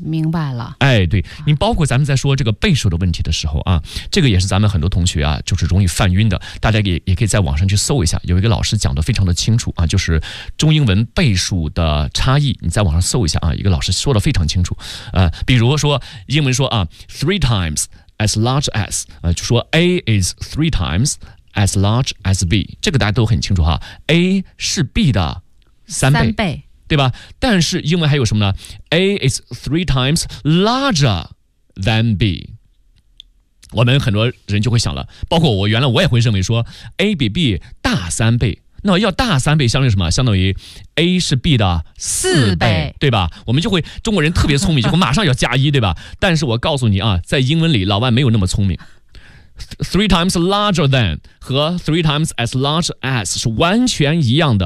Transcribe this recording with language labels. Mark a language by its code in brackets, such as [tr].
[zh] 明白了。哎，对，你包括咱们在说这个倍数的问题的时候啊，这个也是咱们很多同学啊就是容易犯晕的，大家也可以在网上去搜一下，有一个老师讲得非常的清楚啊，就是中英文倍数的差异，你在网上搜一下啊，一个老师说得非常清楚。比如说英文说啊 , [en] three times as large as, [zh] 就说 [en] A is three times as large as B, [zh] 这个大家都很清楚哈， A 是 B 的三倍对吧，但是英文还有什么呢， [en] A is three times larger than B。 [zh] 我们很多人就会想了，包括我原来我也会认为说 A 比 B 大三倍，那要大三倍相当于什么，相当于 A 是 B 的 4倍，对吧，我们就会中国人特别聪明就会马上要加一对吧，但是我告诉你啊，在英文里老外没有那么聪明， [en] three times larger than [zh] 和 [en] three times as large as [zh] 是完全一样的，